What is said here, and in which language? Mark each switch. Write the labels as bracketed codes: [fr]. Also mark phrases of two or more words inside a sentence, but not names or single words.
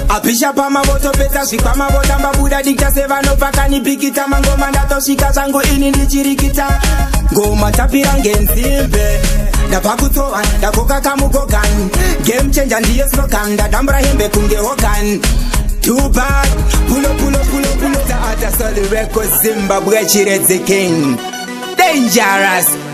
[sn] Apisha pamavoto, pesa zvikwama, votamba buda dikta sevanobva kanibhiki. Ita mangoma ndatosvika zvangu ini ndichirikita. Ngoma tapira ngenzimbe. Ndabva kutsova, ndakoka kamukokan. [en] Game changer [sn] ndiye slogan, ndadambura hembe kunge Hogan. Tupac, pulo, pulo, pulo, pulo. Ta ata soli records, Zimbabwe, Chiredzi King. Dangerous.